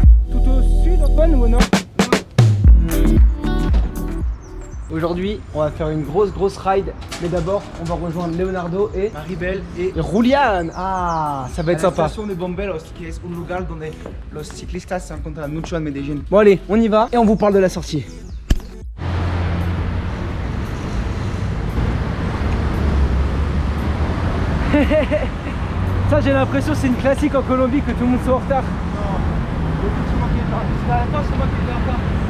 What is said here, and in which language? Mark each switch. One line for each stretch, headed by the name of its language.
French: Tout au sud, Antoine, ou non? Aujourd'hui, on va faire une grosse ride, mais d'abord, on va rejoindre Leonardo et Maribel et Julian. Ah, ça va être sympa.
Spanish: La estación de Bomberos,
French: qui est
Spanish: un lugar donde los ciclistas se encuentran mucho en Medellín.
French: Bon allez, on y va et on vous parle de la sortie. Ça, j'ai l'impression c'est une classique en Colombie que tout le monde soit en retard. Non, c'est moi qui est en retard. C'est moi qui est en retard.